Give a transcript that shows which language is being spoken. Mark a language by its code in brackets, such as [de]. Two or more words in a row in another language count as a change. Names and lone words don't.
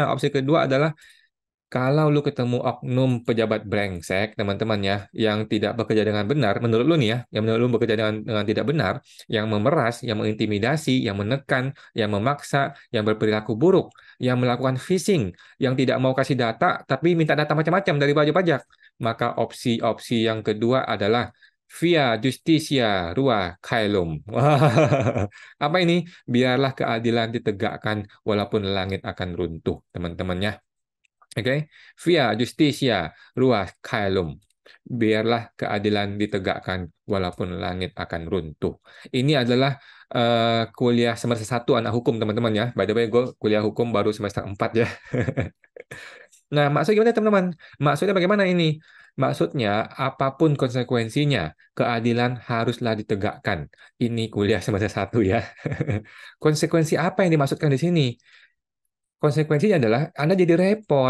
[id] Opsi kedua adalah kalau lu ketemu oknum pejabat brengsek, teman-teman ya, yang tidak bekerja dengan benar, menurut lu nih ya, yang menurut lu bekerja dengan tidak benar, yang memeras, yang mengintimidasi, yang menekan, yang memaksa, yang berperilaku buruk, yang melakukan phishing, yang tidak mau kasih data, tapi minta data macam-macam dari wajib pajak, maka opsi-opsi yang kedua adalah [la] via justitia rua caelum. [id] Wah, apa ini? Biarlah keadilan ditegakkan walaupun langit akan runtuh, teman-teman ya. Oke, [la] via justitia ruas caelum. [id] Biarlah keadilan ditegakkan walaupun langit akan runtuh. Ini adalah kuliah semester 1 anak hukum teman-teman ya. [en] By the way, [id] gue kuliah hukum baru semester 4 ya. Nah, maksudnya gimana teman-teman? Maksudnya bagaimana ini? Maksudnya, apapun konsekuensinya, keadilan haruslah ditegakkan. Ini kuliah semester 1 ya. Konsekuensi apa yang dimaksudkan di sini? Konsekuensinya adalah Anda jadi repot.